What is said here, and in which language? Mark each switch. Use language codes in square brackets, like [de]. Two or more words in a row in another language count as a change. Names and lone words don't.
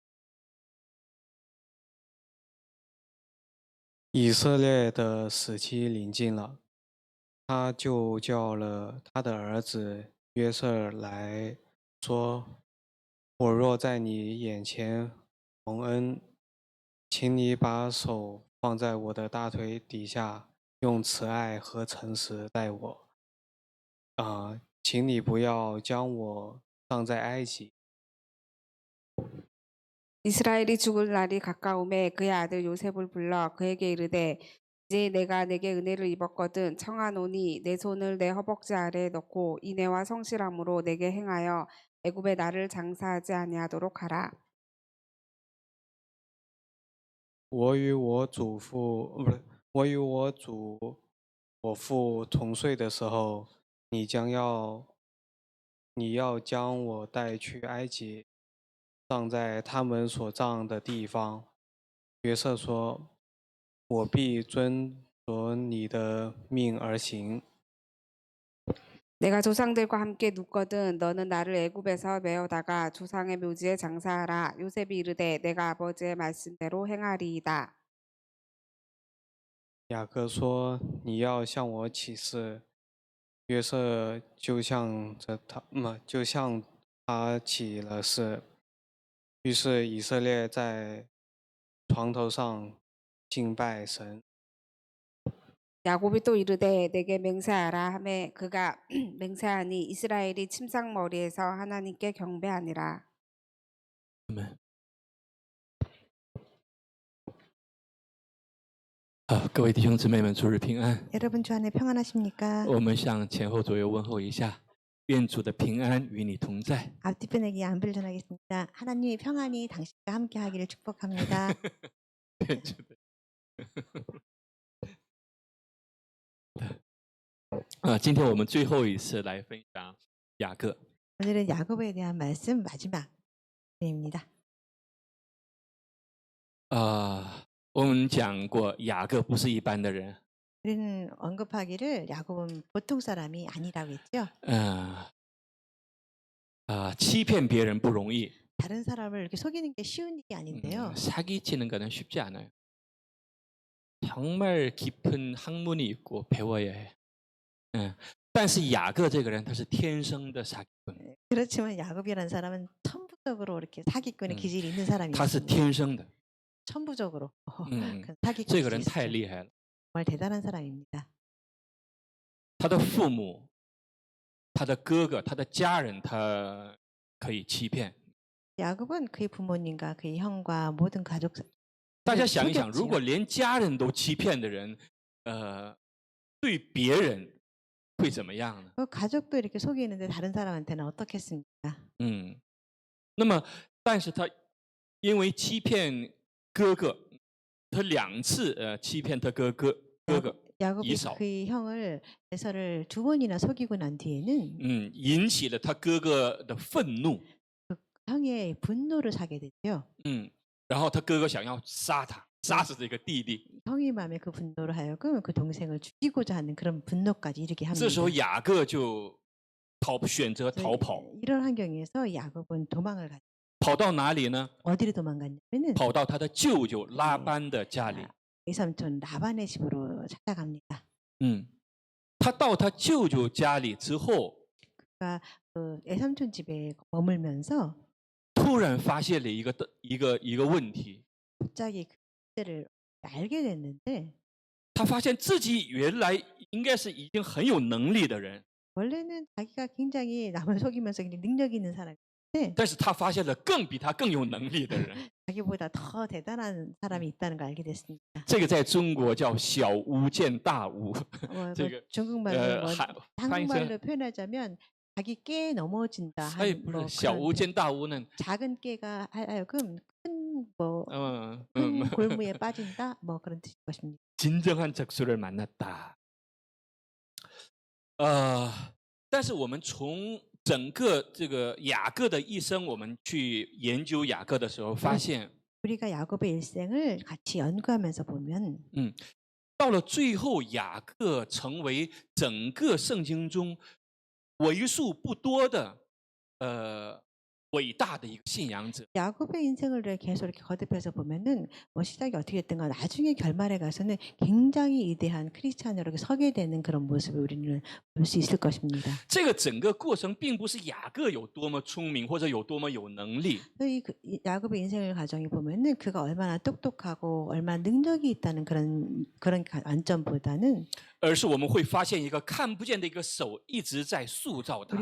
[zh] 以色列的死期临近了，他就叫了他的儿子约瑟来说：“我若在你眼前蒙恩，请你把手放在我的大腿底下，用慈爱和诚实待我。请你不要将我葬在埃及。” [ko] 이스라엘이 죽을 날이 가까움에 그의 아들 요셉을 불러 그에게 이르되 이제 내가 내게 은혜를 입었거든 청하노니 내 손을 내 허벅지 아래에 넣고 인애와 성실함으로 내게 행하여 애굽에 나를 장사하지 아니하도록 하라. [zh] 我与我祖父不是，我与我父同睡的时候，你要将我带去埃及，葬在他们所葬的地方。约瑟说：“我必遵着你的命而行。” [ko] 내가 조상들과 함께 눕거든 너는 나를 애굽에서 메어다가 조상의 묘지에 장사하라. 요셉이 이르되 내가 아버지의 말씀대로 행하리이다. [zh] 雅各说：“你要向我起誓。”约瑟就向他起了誓。于是以色列在床头上敬拜神。 [ko] 야곱이 또 이르되 내게 맹세하라 하매 그가 맹세하니 이스라엘이 침상머리에서 하나님께 경배하니라. [zh] 各位弟兄姊妹们，主日平安。 [ko] 여러분 주 안에 평안하십니까? [zh] 我们向前后左右问候一下，愿主的平安与你同在。 [ko] 앞뒤편에게 안부를 전하겠습니다. 하나님의 평안이 당신과 함께하기를 축복합니다. [zh] 愿主的今天我们最后一次来分享雅各。 [ko] 오늘은 야곱에 대한 말씀 마지막입니다. [zh] 我们讲过，雅各不是一般的人。 [ko] 우리는 언급하기를 야곱은 보통 사람이 아니라고 했죠. [zh] 欺骗别人不容易， [ko] 다른 사람을 이렇게 속이는 게 쉬운 일이 아닌데요. 사기치는 거는 쉽지 않아요. 정말 깊은 학문이 있고 배워야 해. [zh] 但是雅各这个人他是天生的 사기꾼， [ko] 그렇지만 야곱이라는 사람은 천부적으로 이렇게 사기꾼의 기질이 있는 사람이 [zh] 他是 [ko] 있습니다. [zh] 天生的。 [ko] 천부적으로 嗯， 사기꾼 [zh] 这个人 [ko] 기질이 [zh] 太 [ko] 있어요. [zh] 厉害了。 [ko] 정말 대단한 사람입니다. [zh] 他的父母、他的哥哥、他的家人，他可以欺骗。 [ko] 야곱은 그의 부모님과 그의 형과 모든 가족 [zh] 大家想一想， [ko] 속였지요. [zh] 如果连家人都欺骗的人，对别人会怎么样呢？ [ko] 가족도 이렇게 속이는데 다른 사람한테는 어떻겠습니까? [zh] 那么，但是他因为欺骗哥哥，他2次欺骗他哥哥 [ko] 야곱이 이삭. 그의 형을 에서를 2번이나 속이고 난 뒤에는 [zh] 引起了他哥哥的愤怒。 [ko] 형의 분노를 사게 되죠. [zh] 然后他哥哥想要杀他，杀死这个弟弟。 [ko] 형의 마음에 그 분노로 하여금 그 동생을 죽이고자 하는 그런 분노까지 이르게 [zh] 这时候 [ko] 합니다. [zh] 雅各就选择逃跑， [ko] 이런 환경에서 야곱은 도망을 갔. [zh] 跑到哪里呢？ [ko] 어디로 도망갔냐면은 [zh] 跑到他的舅舅拉班的家里。 [ko] 외삼촌 라반의 집으로 찾아갑니다. [zh] 他到他舅舅家里之后， [ko] 그러니까 그 외삼촌 집에 머물면서 [zh] 突然发现了一个问题， [ko] 갑자기 그때를 알게 됐는데 [zh] 他发现自己原来应该是已经很有能力的人， [ko] 원래는 자기가 굉장히 남을 속이면서 굉장히 능력 있는 사람인데 [zh] 但是他发现了比他更有能力的人。 [ko] 자기보다 더 대단한 사람이 있다는 걸 알게 됐습니다. [zh] 这个在中国叫小巫见大巫， 这个 [ko] 중국말로 뭐 [zh] 翻译成 [ko] 한국말로 표현하자면 자기 깨에 넘어진다. 哎， 한 [zh] 不 [ko] 뭐 [zh] 是小巫 [ko] 그런 [zh] 见大巫呢？ [ko] 작은 깨가 하여금 큰뭐 嗯 큰 골무에 빠진다. 뭐 그런 뜻일 것입니다. 진정한 적수를 만났다. [zh] 但是我们从整个这个雅各的一生，我们去研究雅各的时候，发现 [ko] 우리가 야곱의 일생을 같이 연구하면서 보면 [zh] 到了最后，雅各成为整个圣经中为数不多的伟大的一个信仰者。 [ko] 야곱의 인생을 계속 이렇게 거듭해서 보면은 뭐 시작이 어떻게 됐든가 나중에 결말에 가서는 굉장히 위대한 크리스찬으로 이렇게 서게 되는 그런 모습을 우리는 볼 수 있을 것입니다. [zh] 这个整个过程并不是雅各有多么聪明或者有多么有能力， [ko] 이 야곱의 인생을 가정해 보면은 그가 얼마나 똑똑하고 얼마나 능력이 있다는 그런 관점보다는 [zh] 而是我们会发现一个看不见的一个手一直在塑造他，